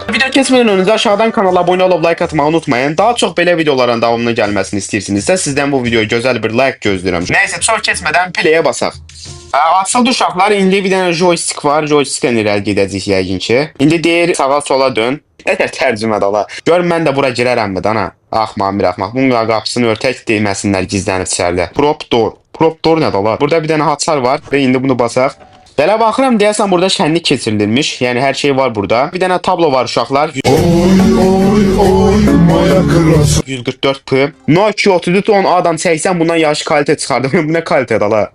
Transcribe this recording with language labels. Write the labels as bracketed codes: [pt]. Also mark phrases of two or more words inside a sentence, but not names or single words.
[az] Video keçmədən öncə aşağıdan kanala abunə olub like atmağı unutmayın. Daha çox belə videoların davamını gəlməsini istəyirsinizsə sizdən bu videoya gözəl bir like gözləyirəm. Nəysə, çox keçmədən play'ə basaq. Açıldı uşaqlar, indi bir dənə joystick var. Joysticklə irəli gedəcəyik yəqin ki. İndi deyir sağa sola dön. Nətər tərcümədə ola. Gör mən də bura girərəmmi dana? Axmaq bir axmaq. Bunun qapısını örtək deyməsinlər gizlənib içəridə. [en] Prop door. Prop door [az] nədir ola? Burada bir dənə haçar var və indi bunu basaq. Belə baxıram deyəsən burada şənlik keçirilmiş. Yəni hər şey var burada. Bir dənə tablo var uşaqlar. Oy maya kırası. 144p. Nokia 3310 A'dan 80 bundan yaxşı kalite çıxardım. Bu nə kalitedir ala?